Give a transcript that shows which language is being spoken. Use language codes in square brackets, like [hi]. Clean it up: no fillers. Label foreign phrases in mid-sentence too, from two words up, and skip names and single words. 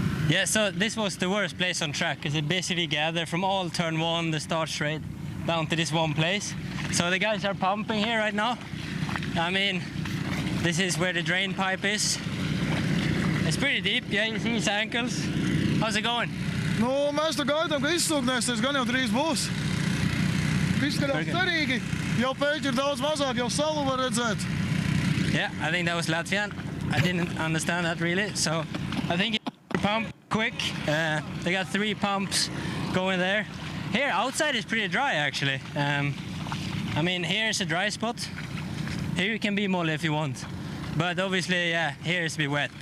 [en] Yeah, so this was the worst place on track, because it basically gathered from all turn 1, the start straight, down to this one place. So the guys are pumping here right now. I mean, this is where the drain pipe is. It's pretty deep, yeah, you see his ankles. How's it going? [lv] Nu, mēs tur gaidām, ka izsūknēsies, gan jau drīz būs. Izskatās cerīgi, jau pēķi ir daudz mazāk, jau salu var redzēt. [en] Yeah, I think that was Latvian. I didn't understand that really, so I think it's pump quick. They got 3 pumps going there. Here, outside is pretty dry actually. I mean, here's a dry spot. Here you can be molly if you want. But obviously, yeah, here is a bit wet.